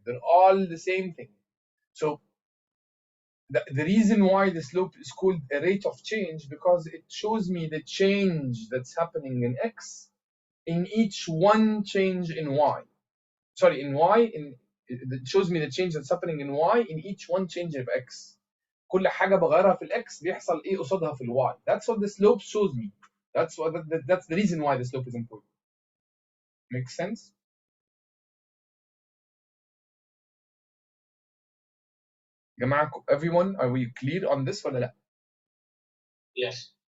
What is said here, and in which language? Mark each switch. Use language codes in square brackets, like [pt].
[en] They're all the same thing. So the reason why the slope is called a rate of change, because it shows me the change that's happening in X in each one change in Y. Sorry, in Y, it shows me the change that's happening in Y in each one change of X. [ar] كل حاجة بغيرها في الإكس بيحصل إيه قصادها في الواي. [en] That's what the slope shows me. That's the reason why the slope is important. Makes sense? جماعة, everyone, are we clear on this [ar] ولا لا? [en] Yes.